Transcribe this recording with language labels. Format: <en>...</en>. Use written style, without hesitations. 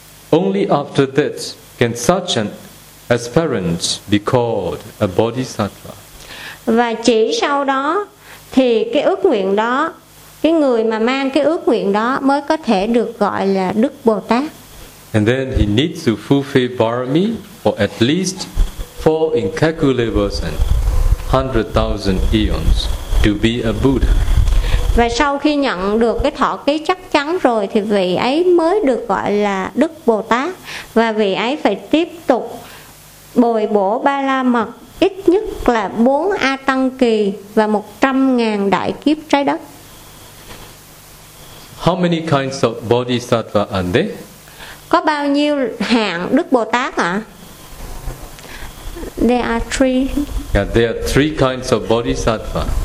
<en>Only after that can such an aspirant be called a Bodhisattva.</en> <vi>Và chỉ sau đó thì cái ước nguyện đó, cái người mà mang cái ước nguyện đó mới có thể được gọi là Đức Bồ Tát.</vi> <en>And then he needs to fulfill barami for at least 4 incalculable and 100,000 eons to be a Buddha.</en> <vi>Và sau khi nhận được cái thọ ký chắc chắn rồi thì vị ấy mới được gọi là Đức Bồ Tát, và vị ấy phải tiếp tục bồi bổ ba la mật ít nhất là 4 A Tăng Kỳ và 100,000 đại kiếp trái đất.</vi> <en>How many kinds of bodhisattva are there?</en> <vi>Có bao nhiêu hạng Đức Bồ Tát ạ?</vi> <en>There are three. Yeah, there are three kinds of bodhisattva.</en>